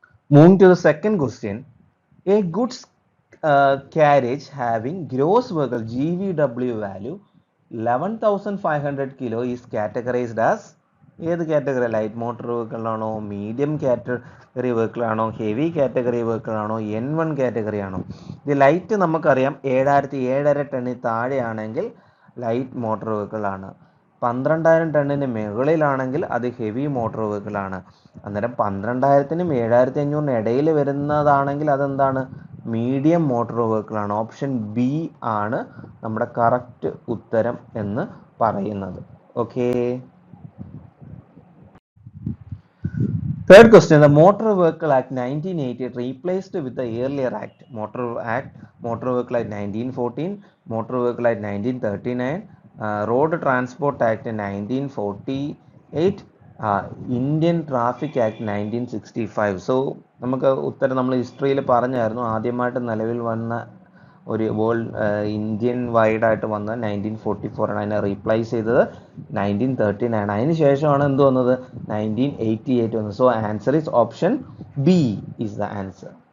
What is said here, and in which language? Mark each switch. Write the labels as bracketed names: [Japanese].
[English] Moving to the second question, a goods carriage having gross vehicle GVW value 11,500 kilo is categorized as [Malayalam] ഏത് category, light motor vehicle ആണോ, medium category vehicle ആണോ, heavy category vehicle ആണോ, N1 category ആണോ? ഇത് light നമുക്കറിയാം 7,500 ടണ്ണിൽ താഴെയാണെങ്കിൽ light motor vehicle ആണ്. 12,000 ടണ്ണിന് മുകളിലാണെങ്കിൽ അത് ഹെവി മോട്ടോർ വെഹിക്കിൾ ആണ്. അന്നേരം 12,000-നും 7,500-നും ഇടയിൽ വരുന്നതാണെങ്കിൽ അതെന്താണ്, മീഡിയം മോട്ടോർ വെഹിക്കിൾ ആണ്. ഓപ്ഷൻ ബി ആണ് നമ്മുടെ കറക്റ്റ് ഉത്തരം എന്ന് പറയുന്നത്. Okay. [English] Third question, the Motor Vehicle Act 1980 replaced with the earlier act, Motor Vehicle Act 1914, Motor Vehicle Act 1939, Road Transport Act 1948, Indian Traffic Act 1965. [Malayalam] So നമുക്ക് ഉത്തരം നമ്മൾ ഹിസ്റ്ററിയിൽ പറഞ്ഞായിരുന്നു. ആദ്യമായിട്ട് നിലവിൽ വന്ന ഒരു ഇന്ത്യൻ വൈഡ് ആയിട്ട് വന്ന 1944 ആണ്. അതിനെ റീപ്ലേസ് ചെയ്തത് 1939. അതിന് ശേഷമാണ് എന്ത് വന്നത്, 1988 വന്നത്. [English] So answer is option B is the answer.